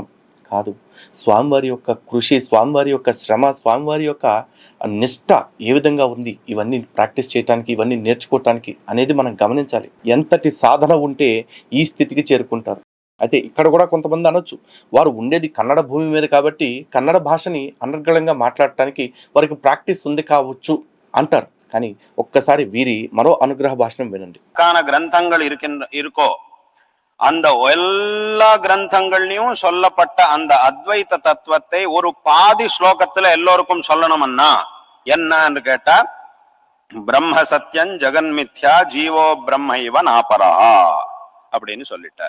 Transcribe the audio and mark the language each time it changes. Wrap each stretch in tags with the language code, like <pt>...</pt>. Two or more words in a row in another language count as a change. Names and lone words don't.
<te>కాదు, స్వామివారి యొక్క కృషి, స్వామివారి యొక్క శ్రమ, స్వామివారి యొక్క నిష్ఠ ఏ విధంగా ఉంది, ఇవన్నీ ప్రాక్టీస్ చేయడానికి, ఇవన్నీ నేర్చుకోవటానికి అనేది మనం గమనించాలి. ఎంతటి సాధన ఉంటే ఈ స్థితికి చేరుకుంటారు. అయితే ఇక్కడ కూడా కొంతమంది అనొచ్చు, వారు ఉండేది కన్నడ భూమి మీద కాబట్టి కన్నడ భాషని అనర్గళంగా మాట్లాడటానికి వారికి ప్రాక్టీస్ ఉంది కావచ్చు అంటారు. కానీ ఒక్కసారి వీరి మరో అనుగ్రహ భాషణం వినండి.</te> <ta>கிரந்தங்கள் இருக்கோ அந்த எல்லா கிரந்தங்கள்லயும் சொல்லப்பட்ட அந்த அத்வைத தத்துவத்தை ஒரு பாதி ஸ்லோகத்துல எல்லோருக்கும் சொல்லணும்னா என்னன்னு கேட்டா,</ta> <sa>ब्रह्म सत्यम् जगन् मिथ्या जीवो ब्रह्म एव नापरः</sa> <ta>அப்படின்னு சொல்லிட்டார்.</ta>